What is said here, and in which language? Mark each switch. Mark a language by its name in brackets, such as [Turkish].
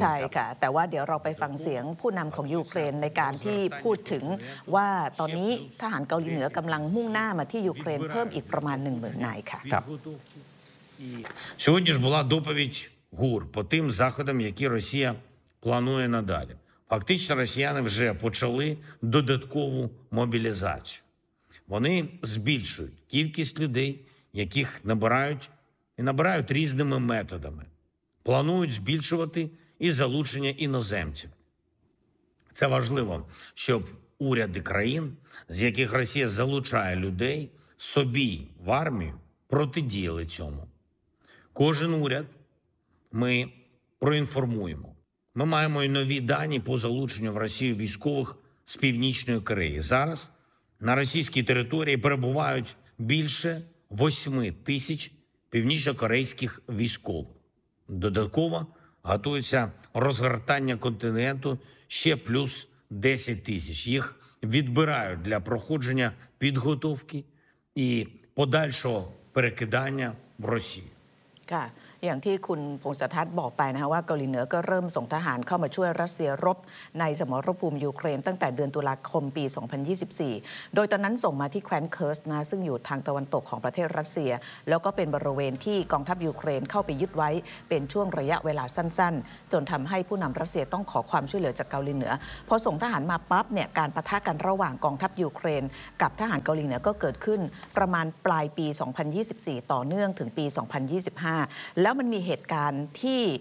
[Thai] บใช่ค่ะแต่ว่าเดี๋ยวเราไปฟังเสียงผู้นำของยูเครนในการที่พูดถึงว่าตอนนี้ทหารเกาหลีเหนือกำลังมุ่งหน้ามาที่ยูเครนเพิ่มอีกประมาณ 10,000 นายค่ะ ครับ สวัสดีครับวันนี้เป็นคำตอบกูร์ต่อทีมจากฝั่งตะวันตกที่รัสเซียPlanuje nadalje. [Ukrainian] Фактично, росіяни вже почали додаткову мобілізацію. Вони збільшують кількість людей, яких набирають і набирають різними методами. Планують збільшувати і залучення іноземців. Це важливо, щоб уряди країн, з яких Росія залучає людей, собі в армію протидіяли цьому. Кожен уряд ми проінформуємо. Ми маємо й нові дані по залученню в Росію військових з Північної Кореї. Зараз на російській території перебувають більше 8000 північнокорейських військових. Додатково готується розгортання контингенту ще плюс 10 тисяч. Їх відбирають для проходження підготовки і подальшого перекидання в Росію. [Thai] อย่างที่คุณพงศธรบอกไปนะฮะว่าเกาหลีเหนือก็เริ่มส่งทหารเข้ามาช่วยรัสเซียรบในสมรภูมิยูเครนตั้งแต่เดือนตุลาคมปี 2024โดยตอนนั้นส่งมาที่แคว้นเคิร์สนะซึ่งอยู่ทางตะวันตกของประเทศรัสเซียแล้วก็เป็นบริเวณที่กองทัพยูเครนเข้าไปยึดไว้เป็นช่วงระยะเวลาสั้นๆจนทําให้ผู้นํารัสเซียต้องขอความช่วยเหลือจากเกาหลีเหนือพอส่งทหารมาปั๊บเนี่ยการปะทะกันระหว่างกองทัพยูเครนกับทหารเกาหลีเหนือก็เกิดขึ้นประมาณปลายปี2024ต่อเนื่องถึงปี2025แล้วมันมีเหตุการณ์ที่